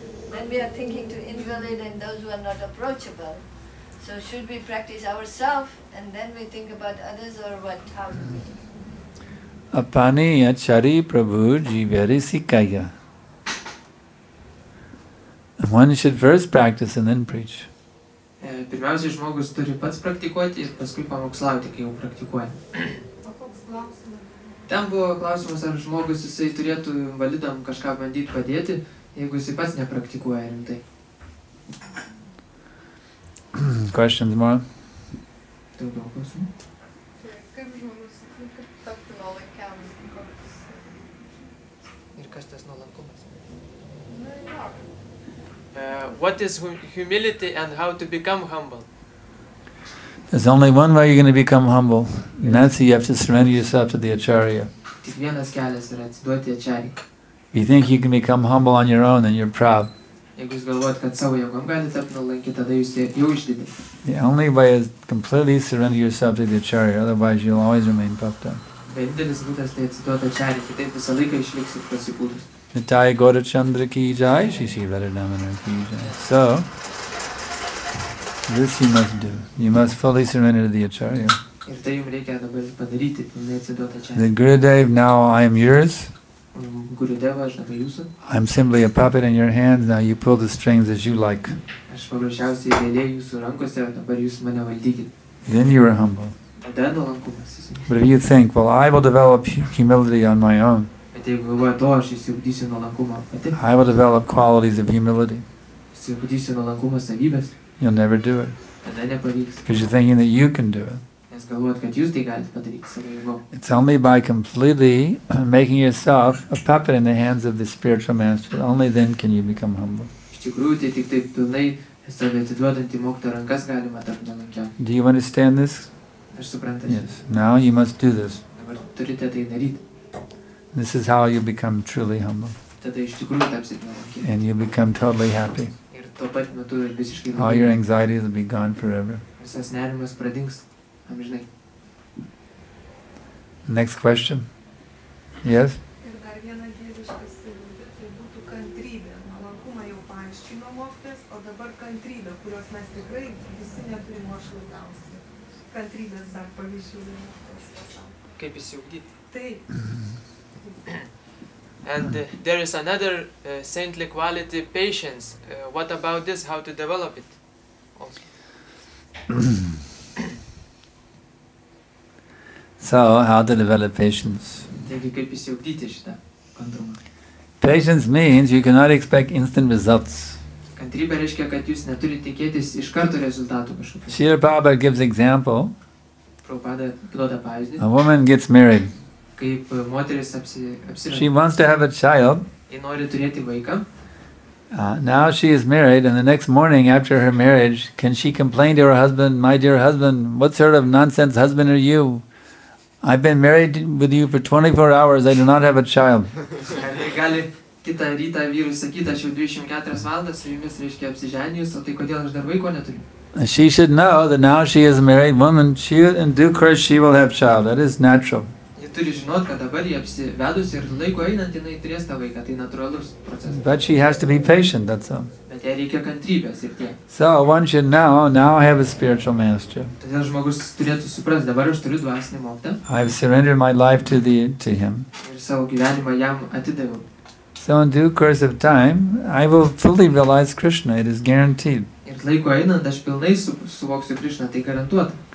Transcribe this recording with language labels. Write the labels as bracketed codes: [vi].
[en] Then we are thinking to invalid and those who are not approachable. So should we practice ourselves and then we think about others, or what? How do we? [bn] Apani achari prabhu jiveri sikaya. [en] One should first practice and then preach. [lt] Pirmiausia, žmogus turi pats praktikuoti ir paskui pamokslauti, kai jau praktikuoja. Ten buvo klausimas, ar žmogus jisai turėtų invalidam kažką bandyti padėti, jeigu jisai pats nepraktikuoja rimtai. [en] Questions more? [lt] Daugiau klausimų? Kaip žmogus tapti nuolankiam? Ir kas tas nuolankumas? [en] What is humility and how to become humble? There's only one way you're going to become humble, and that's you have to surrender yourself to the acharya. [lt] Tik vienas kelias yra atsiduoti acharyai. [en] If you think you can become humble on your own, then you're proud. [lt] Jeigu jūs galvojat, kad savo jėgom gali tapti nuolanki, tada jūs jau išdidinti. [en] The only way is completely surrender yourself to the acharya, otherwise you'll always remain puffed up. [lt] Vienintelis būdas tai atsiduoti acharyai, kitaip visą laiką išliksit pasipūtus. [bn] Nitai Gaura Chandra ki jai, Shri Radharamanar ki jai. [en] So, this you must do. You must fully surrender to the acharya. [lt] Ir tai jums reikia dabar padaryti, pilnai atsiduoti acharyai. [en] The Gurudev, now I am yours. [lt] Gurudeva, aš dabar jūsų. [en] I'm simply a puppet in your hands, now you pull the strings as you like. [lt] Aš paprasčiausiai lėlė jūsų rankose, dabar jūs mane valdykit. [en] Then you are humble. [lt] Tada nuolankumas. [en] But if you think, well, I will develop humility on my own, [lt] Bet jeigu galvojat, aš įsiugdysiu nuolankumą pati, [en] I will develop qualities of humility, [lt] Išsiugdysiu nuolankumo savybės, [en] you'll never do it. [lt] tada nepavyks. [en] Because you're thinking that you can do it. [lt] Nes galvojat, kad jūs tai galite padaryti savo jėgom. [en] It's only by completely making yourself a puppet in the hands of the spiritual master, only then can you become humble. [lt] Iš tikrųjų, tai tik taip pilnai save atiduodant į mokytojo rankas galima tapti nuolankiam. [en] Do you understand this? [lt] Aš suprantu. [en] Yes. Now you must do this. [lt] Dabar turite tai daryti. [en] This is how you become truly humble. [lt] Tada iš tikrųjų tapsit nuolankiai. [en] And you become totally happy. [lt] Ir tuo pat metu visiškai [en] All your [lt] nuolankiai. [en] anxieties will be gone forever. [lt] Visas nerimas pradings amžinai. [en] Next question. Yes? [lt] Ir dar viena dieviška savybė, tai būtų kantrybė. Nuolankumą jau paaiškino mokytojas, o dabar kantrybė, kurios mes tikrai visi neturim, o aš labiausiai. Kantrybės dar pavyzdžių mokytojas pasako. Kaip įsiugdyti. Taip. [en] And there is another saintly quality, patience. What about this? How to develop it? Also. So, how to develop patience? [lt] Taigi kaip įsiugdyti šitą kantrumą. [en] Patience means you cannot expect instant results. [lt] Kantrybė reiškia, kad jūs neturite tikėtis iš karto rezultatų kažkokių. [en] Srila Prabhupada gives example. [lt] Prabhupada duoda pavyzdį. [en] A woman gets married. [lt] Kaip moteris [en] She [lt] apsirengė. [en] wants to have a child. [lt] Ji nori turėti vaiką. [en] Now she is married, and the next morning after her marriage, can she complain to her husband, "My dear husband, what sort of nonsense husband are you? I've been married with you for 24 hours, I do not have a child." [lt] Ar tai gali kitą rytą vyrui sakyti, aš jau 24 valandas su jumis reiškia apsiženijus, o tai kodėl aš dar vaiko neturiu? [en] She should know that now she is a married woman, in due course she will have child. That is natural. [lt] Ji turi žinot, kad dabar jie apsivedus ir laiko einant jinai turės tą vaiką, tai natūralus procesas. [en] But she has to be patient, that's all. [lt] Bet jai reikia kantrybės ir tiek. [en] So one should know, now I have a spiritual master. [lt] Todėl žmogus turėtų suprasti, dabar aš turiu dvasinį mokytoją [en] I have surrendered my life to him. [lt] ir savo gyvenimą jam atidaviau. [en] So in due course of time, I will fully realize Krishna, it is guaranteed. [lt] Ir laiko einant aš pilnai suvoksiu Krišną, tai garantuota.